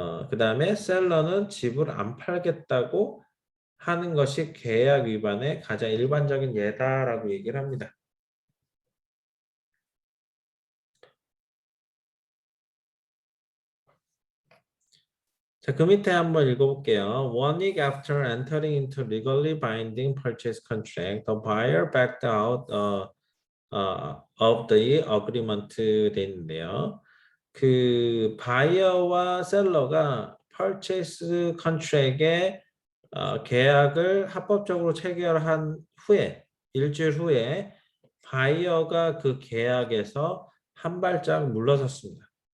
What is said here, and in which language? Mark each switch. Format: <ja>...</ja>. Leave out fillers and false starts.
<ko>그 다음에 셀러는 집을 안 팔겠다고 하는 것이 계약 위반의 가장 일반적인 예다라고 얘기를 합니다. 자, 그 밑에 한번 읽어볼게요.</ko> <en>One week after entering into legally binding purchase contract, the buyer backed out of the agreement</en> <ko>돼 있는데요. 그 바이어와 셀러가 purchase contract에 계약을 합법적으로 체결한 후에 일주일 후에 바이어가 그 계약에서 한 발짝 물러섰습니다.</ko>